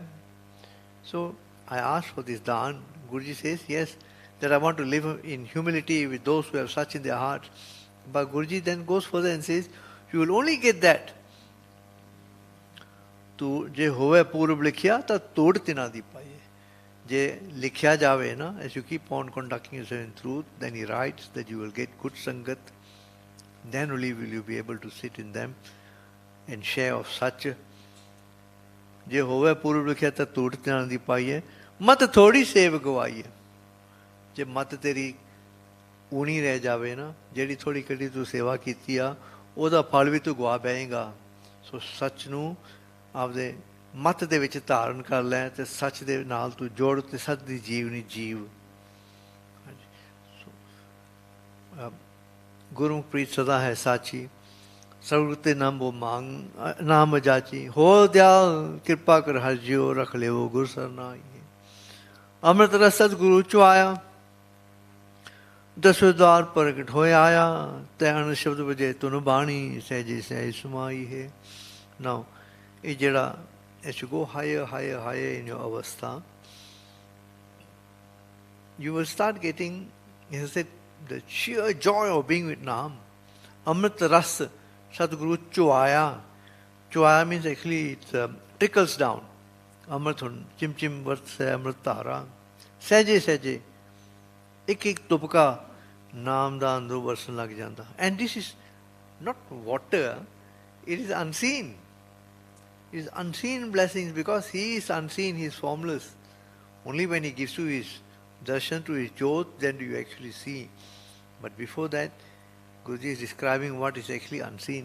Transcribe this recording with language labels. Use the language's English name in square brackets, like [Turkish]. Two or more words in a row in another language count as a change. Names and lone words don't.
[English] So I asked for this daan. Guruji says, yes, that I want to live in humility with those who have such in their hearts. But Guruji then goes further and says, you will only get that. [Punjabi] ਤੂੰ ਜੇ ਹੋਵੇ ਪੂਰਬ ਲਿਖਿਆ ਤਾਂ ਤੋੜ ਤਿਨਾ ਦੀ ਪਾਏ. ਜੇ ਲਿਖਿਆ ਜਾਵੇ ਨਾ, [English] as you keep on conducting yourself in truth, then he writes that you will get good sangat. Then only will you be able to sit in them and share of such. [Punjabi] ਜੇ ਹੋਵੇ ਪੂਰਬ ਲਿਖਿਆ ਤਾਂ ਤੋੜ ਤਿਨਾ ਦੀ ਪਾਏ. ਮਤ ਥੋੜ੍ਹੀ ਸੇਵ ਗਵਾਈਏ. ਜੇ ਮਤ ਤੇਰੀ ਊਣੀ ਰਹਿ ਜਾਵੇ ਨਾ, ਜਿਹੜੀ ਥੋੜ੍ਹੀ ਕੜੀ ਤੂੰ ਸੇਵਾ ਕੀਤੀ ਆ ਉਹਦਾ ਫਲ ਵੀ ਤੂੰ ਗਵਾ ਬੈਂਗਾ. ਸੋ ਸੱਚ ਨੂੰ ਆਪਦੇ ਮੱਤ ਦੇ ਵਿੱਚ ਧਾਰਨ ਕਰ ਲੈ ਤੇ ਸੱਚ ਦੇ ਨਾਲ ਤੂੰ ਜੋੜ ਤੇ ਸੱਚ ਦੀ ਜੀਵਨੀ ਜੀਵ. ਗੁਰੂ ਪ੍ਰੀਤ ਸਦਾ ਹੈ ਸਾਚੀ, ਸਤਿਗੁਰ ਤੇ ਨਾਮ ਉਹ ਮੰਗ ਨਾਮ ਜਾਚੀ. ਹੋ ਦਿਆਲ ਕਿਰਪਾ ਕਰ ਹਰ ਜਿਉ ਰੱਖ ਲਿਓ ਗੁਰ ਸਰਨਾਈ. ਅੰਮ੍ਰਿਤ ਰਸ ਸਤਿਗੁਰੂ ਚੋਂ ਆਇਆ, ਦਸਵੇਂ ਦਵਾਰ ਪ੍ਰਗਟ ਹੋਇਆ ਆਇਆ. ਤੈ ਅਨ ਸ਼ਬਦ ਵਜੇ ਤੁਨ ਬਾਣੀ ਸਹਿਜੇ ਸਹਿਜ ਸਮਾਈ ਹੈ. [English] Now, [Punjabi] ਇਹ ਜਿਹੜਾ [English] as you go higher, higher, higher in your avastha, you will start getting, as I said, the sheer joy of being with Naam. [Punjabi] ਅੰਮ੍ਰਿਤ ਰਸ, ਸਤਿਗੁਰੂ ਚੁਆਇਆ. [English] Chuaya means actually it trickles down. [Punjabi] ਅੰਮ੍ਰਿਤੁ, ਛਿਮ ਛਿਮ ਵਰਤ ਅੰਮ੍ਰਿਤ ਧਾਰਾ. ਸਹਿਜੇ ਸਹਿਜੇ. ਇੱਕ ਇੱਕ ਤੁਪਕਾ ਨਾਮ ਦਾ ਅੰਦਰੋਂ ਵਰਸਣ ਲੱਗ ਜਾਂਦਾ. [English] And this is not water, it is unseen. It is unseen blessings because he is unseen, he is formless. Only when he gives you his darshan to his jyot, then do you actually see. But before that, Guruji is describing what is actually unseen.